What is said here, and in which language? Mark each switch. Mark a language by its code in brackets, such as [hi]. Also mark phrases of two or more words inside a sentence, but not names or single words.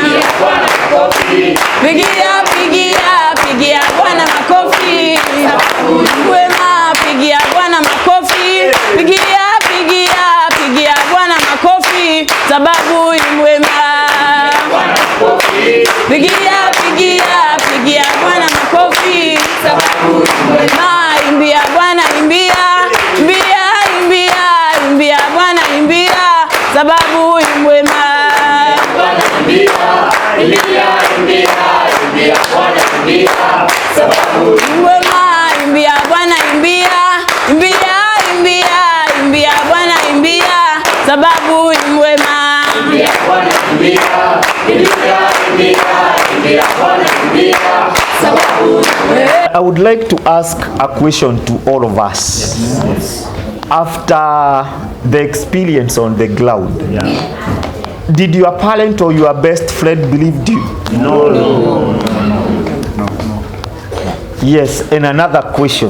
[sw] Pigia, pigia, pigia Bwana makofi, sababu yu mwema. Pigia Bwana makofi, pigia, pigia, pigia Bwana makofi, sababu yu mwema. Pigia, pigia, pigia Bwana makofi, sababu yu mwema. Imbia Bwana, imbia, imbia, imbia, imbia Bwana, imbia, sababu yu mwema. Imbia, imbia, imbia Bwana, imbia, sababu yu mwema. Imbia Bwana, imbia, imbia, imbia, imbia Bwana, imbia, sababu yu mwema. Imbia Bwana, imbia, imbia, imbia, imbia Bwana, imbia, sababu yu mwema. [en] I would like to ask a question to all of us. Yes. After the experience on the cloud, did your parent or your best friend believe you? No. Yes, and another question.